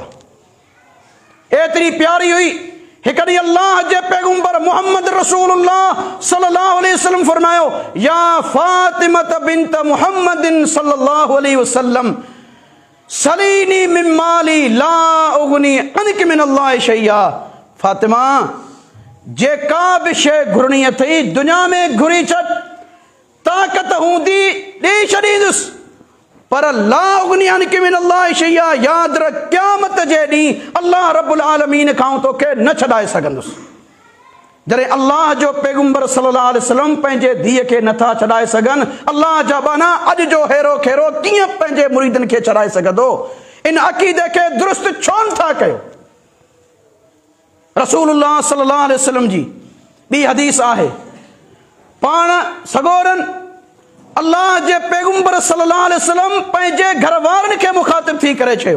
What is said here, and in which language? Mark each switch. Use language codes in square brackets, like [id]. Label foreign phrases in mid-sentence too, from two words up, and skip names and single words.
[sd] एतिरी प्यारी हुई। हिकु ॾींहुं अल्लाह जे पैगम्बर मोहम्मद रसूलुल्लाह [ar] صلى الله عليه وسلم फरमायो, يا فاطمة بنت محمد صلى الله عليه وسلم سليني من مالي لا أغني عنك من الله شيئا. [sd] फातिमा, जेका बि शइ घुरणी अथई दुनिया में घुरी छॾ, ताक़त हूंदी ॾेई छॾींदुसि, पर [ar] لا أغني عنك من الله شيئا, [sd] यादि रख क़यामत जे ॾींहुं अल्लाह रब्बुल आलमीन खां तोखे न छॾाए सघंदुसि। जॾहिं अल्लाह जो पैगम्बर [ar] صلى الله عليه وسلم [sd] पंहिंजे धीअ खे नथा छॾाए सघनि, अल्लाह जा बाना अॼु जो हेरो खेरो कीअं पंहिंजे मुरीदनि खे छॾाए सघंदो? इन अक़ीदे खे दुरुस्त छो नथा कयो? रसूलुल्लाह [ar] صلى الله عليه وسلم [sd] जी ॿी हदीस आहे, पाण सगोरन अल्लाह जे पैगम्बर [ar] صلى الله عليه وسلم [sd] पंहिंजे घर वारनि खे मुखातिब थी करे चयो।